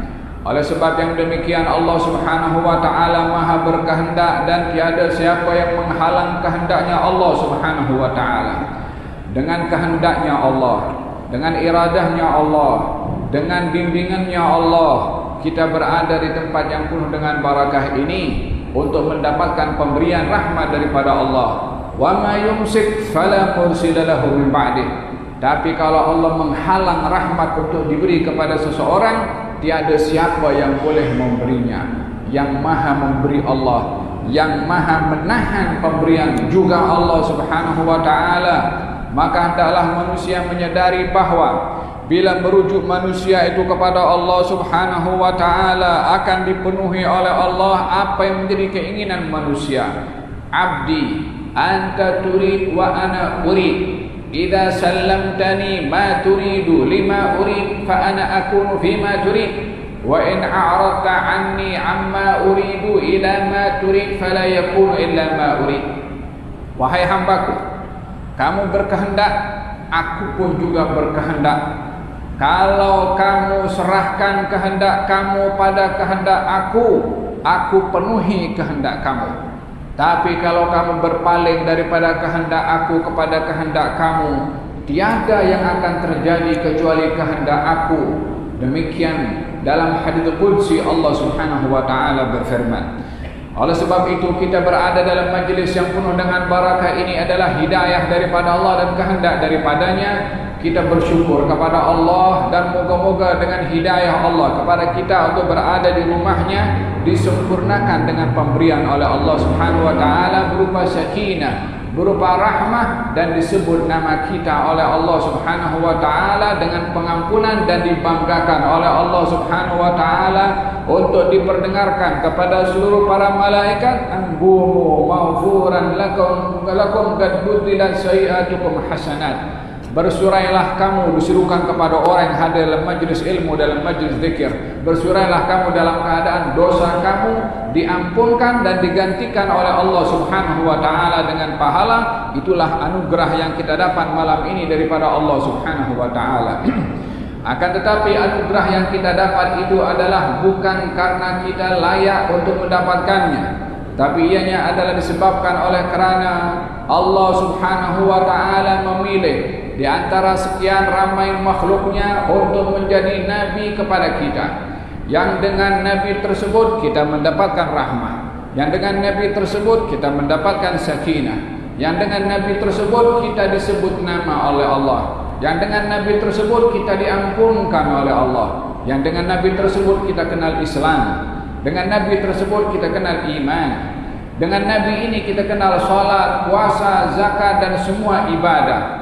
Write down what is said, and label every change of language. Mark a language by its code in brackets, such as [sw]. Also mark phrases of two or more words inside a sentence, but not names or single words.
[ms] Oleh sebab yang demikian, [ar] الله سبحانه وتعالى [ms] maha berkehendak dan tiada siapa yang menghalang kehendaknya [ar] الله سبحانه وتعالى. [ms] Dengan kehendaknya Allah, dengan iradahnya Allah, dengan bimbingannya Allah, kita berada di tempat yang penuh dengan barakah ini untuk mendapatkan pemberian rahmat daripada Allah. [ar] وما يمسك فلا مرسل له من بعده. [ms] Tapi kalau Allah menghalang rahmat untuk diberi kepada seseorang, tiada siapa yang boleh memberinya. Yang maha memberi Allah, yang maha menahan pemberian juga [ar] الله سبحانه وتعالى. [ms] Maka hendaklah manusia menyadari bahawa bila merujuk manusia itu kepada [ar] الله سبحانه وتعالى, [ms] akan dipenuhi oleh Allah apa yang menjadi keinginan manusia. [ar] عبدي أنت تريد وأنا أريد إذا سلمتني ما تريد لما أريد فأنا أكون فيما تريد وإن أعرضت عني عما أريد إلى ما تريد فلا يكون إلا ما أريد. [ms] Wahai hambaku, kamu berkehendak, aku pun juga berkehendak. Kalau kamu serahkan kehendak kamu pada kehendak aku penuhi kehendak kamu. Tapi kalau kamu berpaling daripada kehendak aku kepada kehendak kamu, tiada yang akan terjadi kecuali kehendak aku. Demikian dalam hadits qudsi [ar] الله سبحانه وتعالى [ms] berfirman. Oleh sebab itu kita berada dalam majlis yang penuh dengan barakah ini adalah hidayah daripada Allah dan kehendak daripadanya. Kita bersyukur kepada Allah dan moga-moga dengan hidayah Allah kepada kita untuk berada di rumahnya disempurnakan dengan pemberian oleh [ar] الله سبحانه وتعالى [ms] berupa sakinah, berupa rahmah, dan disebut nama kita oleh [ar] الله سبحانه وتعالى [ms] dengan pengampunan dan dibanggakan oleh [ar] الله سبحانه وتعالى [ms] untuk diperdengarkan kepada seluruh para malaikat, [ar] انبمو مغفورا لكم قد بطلت سيئاتكم حسنات. [ms] Bersurailah kamu, diserukan kepada orang yang hadir dalam majlis ilmu, dalam majlis zikir. Bersurailah kamu dalam keadaan dosa kamu diampunkan dan digantikan oleh [ar] الله سبحانه وتعالى [ms] dengan pahala. Itulah anugerah yang kita dapat malam ini daripada [ar] الله سبحانه وتعالى. [ms] Akan tetapi anugerah yang kita dapat itu adalah bukan karena kita layak untuk mendapatkannya, tapi ianya adalah disebabkan oleh kerana [ar] الله سبحانه وتعالى [ms] memilih di antara sekian ramai makhluknya untuk menjadi nabi kepada kita, yang dengan nabi tersebut kita mendapatkan rahmah, yang dengan nabi tersebut kita mendapatkan sakinah, yang dengan nabi tersebut kita disebut nama oleh Allah, yang dengan nabi tersebut kita diampunkan oleh Allah, yang dengan nabi tersebut kita kenal Islam, dengan nabi tersebut kita kenal iman, dengan nabi ini kita kenal salat, puasa, zakat dan semua ibadah.